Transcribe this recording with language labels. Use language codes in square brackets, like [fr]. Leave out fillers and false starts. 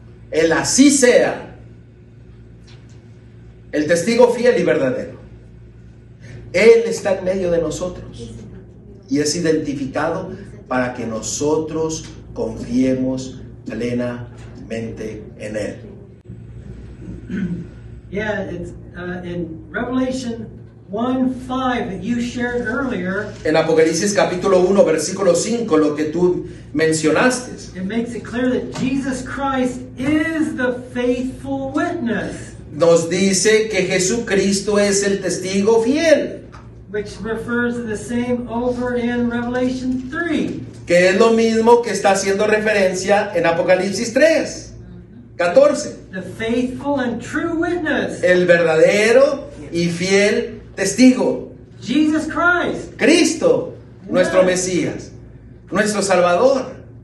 [es] El así sea, el testigo fiel y verdadero. Él está en medio de nosotros y es identificado para que nosotros confiemos plenamente en Él. [en] Yeah, it's in Revelation 1:5 that you shared earlier. [es] En Apocalipsis capítulo 1, versículo 5, lo que tú mencionaste. [en] It makes it clear that Jesus Christ is the faithful witness, [es] Nos dice que Jesucristo es el testigo fiel, [en] which refers to the same over in Revelation 3. [es] que es lo mismo que está haciendo referencia en Apocalipsis 3, 14. [en] The faithful and true witness, [es] El verdadero y fiel testigo, [en] Jesus Christ. [es] Cristo, nuestro Mesías, nuestro Salvador.